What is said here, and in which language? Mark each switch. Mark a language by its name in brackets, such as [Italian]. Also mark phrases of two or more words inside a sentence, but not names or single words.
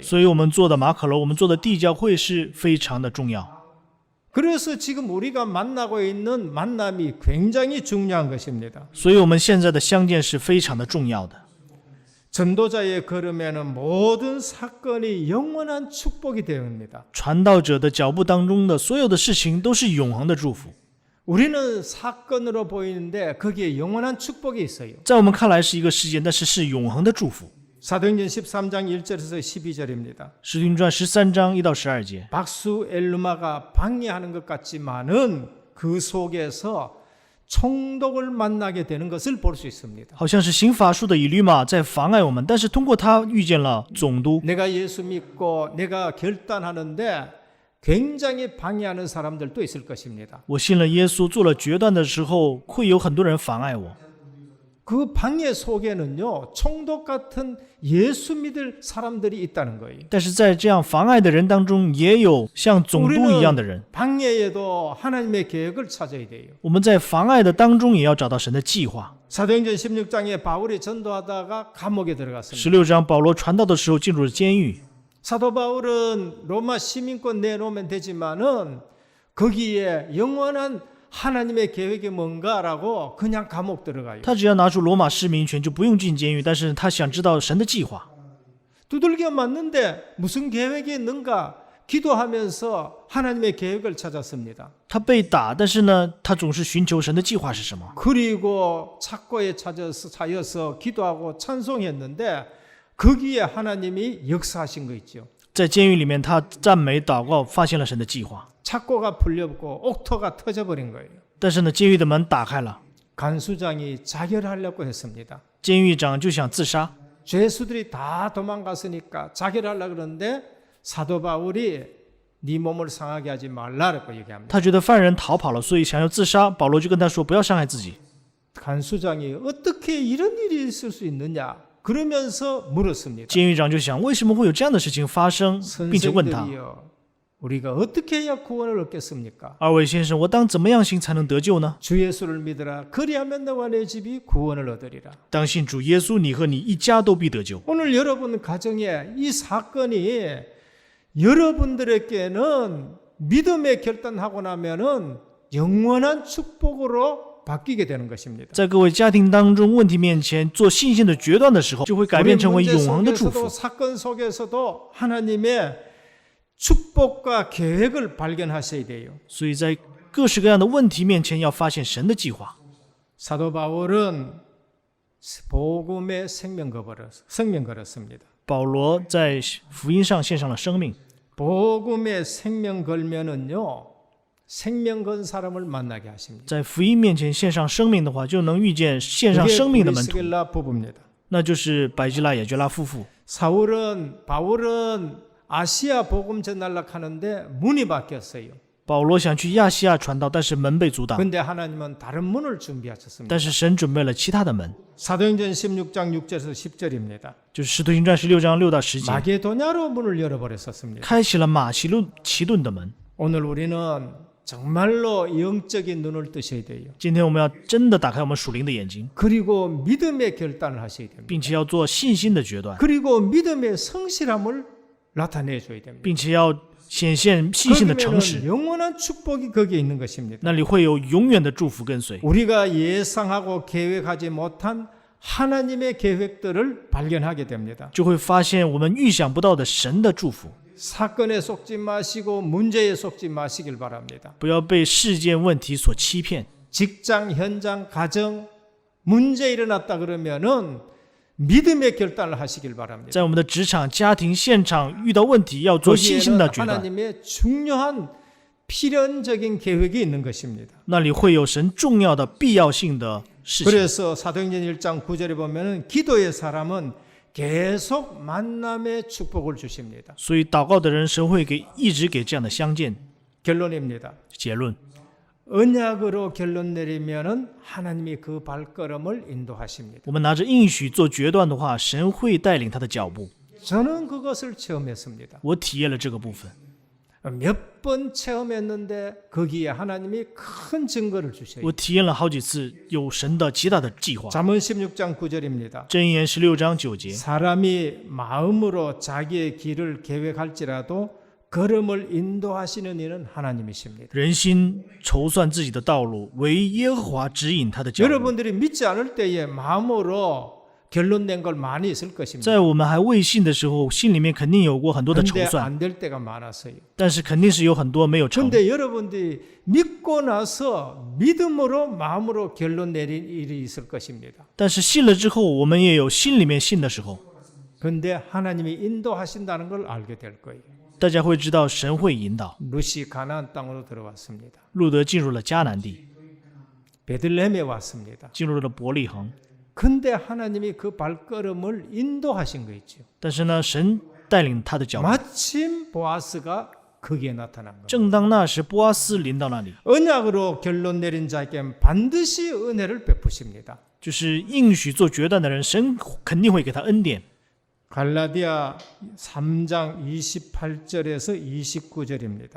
[Chinese] 所以我们做的马可楼，我们做的地教会是非常的重要。 [Korean] 그래서 지금 우리가 만나고 있는 만남이 굉장히 중요한 것입니다. [Chinese] 所以我们现在的相见是非常的重要的。 [Korean] 전도자의 걸음에는 모든 사건이 영원한 축복이 되옵니다. [Chinese] 传道者的脚步当中的所有的事情都是永恒的祝福， [Korean] 우리는 사건으로 보이는데 거기에 영원한 축복이 있어요. [Chinese] 在我们看来是一个事件，但是是永恒的祝福。 [Korean] 사도행전 13장 1절에서 12절입니다. [Chinese] 使徒行传13章1到12节， [Korean] 박수 엘루마가 방해하는 것 같지만은 그 속에서 총독을 만나게 되는 것을 볼 수 있습니다. [Chinese] 好像是行法术的以律马在妨碍我们，但是通过他遇见了总督。 [Korean] 내가 예수 믿고 내가 결단하는데 굉장히 방해하는 사람들도 있을 것입니다. [Chinese] 我信了耶稣，做了决断的时候，会有很多人妨碍我。 [Korean] 그 방해 속에는요, 총독 같은 예수 믿을 사람들이 있다는 거예요. [Chinese] 但是在这样妨碍的人当中，也有像总督一样的人。 [Korean] 방해에도 하나님의 계획을 찾아야 돼요. [Chinese] 我们在妨碍的当中，也要找到神的计划。 [Korean] 사도행전 16장에 바울이 전도하다가 감옥에 들어갔습니다. [Chinese] 16 章，保罗传道的时候进入了监狱。 [Korean] 사도 바울은 로마 시민권 내놓으면 되지만은 거기에 영원한 하나님의 계획이 뭔가라고 그냥 감옥 들어가요. [Chinese] 他只要拿出罗马市民权，就不用进监狱。但是他想知道神的计划。 [Korean] 두들겨 맞는데 무슨 계획이 있는가 기도하면서 하나님의 계획을 찾았습니다. [Chinese] 他被打，但是呢，他总是寻求神的计划是什么。 [Korean] 그리고 착고에 차여서 기도하고 찬송했는데 거기에 하나님이 역사하신 거 있죠. [Chinese] 在监狱里面，他赞美祷告，发现了神的计划。 [Korean] 착고가 풀렸고 옥토가 터져버린 거예요. [Chinese] 但是呢，监狱的门打开了， [Korean] 간수장이 자결하려고 했습니다. [Chinese] 监狱长就想自杀。 [Korean] 죄수들이 다 도망갔으니까 자결하려고 그러는데 사도 바울이 네 몸을 상하게 하지 말라라고 얘기합니다. [Chinese] 他觉得犯人逃跑了，所以想要自杀。保罗就跟他说：“不要伤害自己。” [Korean] 간수장이 어떻게 이런 일이 있을 수 있느냐 그러면서 물었습니다. [Chinese] 监狱长就想，为什么会有这样的事情发生，并且问他 [Korean] 선생들이여 우리가 어떻게 해야 구원을 얻겠습니까? [Chinese] 二位先生，我当怎么样行才能得救呢？ [Korean] 주 예수를 믿으라 그리하면 너와 내 집이 구원을 얻으리라. [Chinese] 当信主耶稣，你和你一家都必得救。 [Korean] 오늘 여러분 가정에 이 사건이 여러분들에게는 믿음의 결단하고 나면은 영원한 축복으로 바뀌게 되는 것입니다. [Chinese] 在各位家庭当中，问题面前做信心的决断的时候，就会改 [Korean] 우리 [Chinese] 变成为 [Korean] 문제 [Chinese] 永恒的祝福 [Korean] 속에서도 。 사건 속에서도 하나님의 축복과 계획을 발견하셔야 돼요. [Chinese] 所以在各式各样的问题面前，要发现神的计划。 [Korean] 사도 바울은 복음의 생명 걸었습니다. [Chinese] 保罗在福音上献上了生命。 [Korean] 복음의 생명 걸면은요, 생명 건 사람을 만나게 하십니다. [Chinese] 在福音面前献上生命的话，就能遇见献上 [Korean] 그게 [Chinese] 生命的门徒， [Korean] 브리스길라 부부입니다. [Chinese] 那就是百基拉、雅各拉夫妇。 [Korean] 바울은 아시아 복음 전하려고 하는데 문이 바뀌었어요. [Chinese] 保罗想去亚细亚传道，但是门被阻挡。 [Korean] 근데 하나님은 다른 문을 준비하셨습니다. [Chinese] 但是神准备了其他的门， [Korean] 사도행전 16장 6절에서 10절입니다. [Chinese] 就是使徒行传16章6到10节， [Korean] 마게도냐로 문을 열어버렸었습니다. [Chinese] 开启了马其顿的门。 [Korean] 오늘 우리는 정말로 영적인 눈을 뜨셔야 돼요. [Chinese] 今天我们要真的打开我们属灵的眼睛， [Korean] 그리고 믿음의 결단을 하셔야 됩니다. [Chinese] 并且要做信心的决断， [Korean] 그리고 믿음의 성실함을 나타내 줘야 됩니다. [Chinese] 并且要显现信心的诚实， [Korean] 그러면 영원한 축복이 거기에 있는 것입니다. [Chinese] 那里会有永远的祝福跟随。 [Korean] 우리가 예상하고 계획하지 못한 하나님의 계획들을 발견하게 됩니다. [Chinese] 就会发现我们预想不到的神的祝福。 [Korean] 사건에 속지 마시고 문제에 속지 마시길 바랍니다. [Chinese] 不要被事件问题所欺骗。 [Korean] 직장, 현장, 가정 문제 일어났다 그러면은 믿음의 결단을 하시길 바랍니다. [Chinese] 在我们的职场、家庭、现场遇到问题，要做信心 [Korean] 거기에는 [Chinese] 的决断。 [Korean] 하나님의 중요한 필연적인 계획이 있는 것입니다. [Chinese] 那里会有神重要的必要性的事情。 [Korean] 그래서 사도행전 1장 9절에 보면은 기도의 사람은 계속 만남의 축복을 주십니다. [Chinese] 所以祷告的人，神会一直给这样的相见。 [Korean] 결론입니다. [Chinese] 结论， [Korean] 언약으로 결론 내리면은 하나님이 그 발걸음을 인도하십니다. [Chinese] 我们拿着应许做决断的话，神会带领他的脚步。 [Korean] 저는 그것을 체험했습니다. [Chinese] 我体验了这个部分， [Korean] 몇 번 체험했는데 거기에 하나님이 큰 증거를 주셔요. [Chinese] 我体验了好几次有神的极大的计划。 [Korean] 잠언 16장 9절입니다. [Chinese] 箴言16章9节， [Korean] 사람이 마음으로 자기의 길을 계획할지라도 걸음을 인도하시는 이는 하나님이십니다. [Chinese] 人心筹算自己的道路，唯耶和华指引他的脚步。 [Korean] 여러분들이 믿지 않을 때에 마음으로 결론 낸 걸 많이 있을 것입니다. [Chinese] 在我们还未信的时候，心里面肯定有过很多的筹 [Korean] 근데 [Chinese] 算， [Korean] 안 될 때가 많았어요. [Chinese] 但是肯定是有很多没有成。 [Korean] 근데 여러분들이 믿고 나서 믿음으로 마음으로 결론 내린 일이 있을 것입니다. [Chinese] 但是信了之后，我们也有心里面信的时候， [Korean] 근데 하나님이 인도하신다는 걸 알게 될 거예요. [Chinese] 大家会知道神会引导。 [Korean] 룻이 가나안 땅으로 들어왔습니다. [Chinese] 路德进入了迦南地， [Korean] 베들레헴에 왔습니다. [Chinese] 进入了伯利恒， [Korean] 근데 하나님이 그 발걸음을 인도하신 거 있죠. [Chinese] 但是呢，神带领他的脚步。 [Korean] 마침 보아스가 거기에 나타난 겁니다. [Chinese] 正当那时，波阿斯临到那里， [Korean] 언약으로 결론 내린 자에겐 반드시 은혜를 베푸십니다. [Chinese] 就是应许做决断的人，神肯定会给他恩典。 [Korean] 갈라디아 3장 28절에서 29절입니다.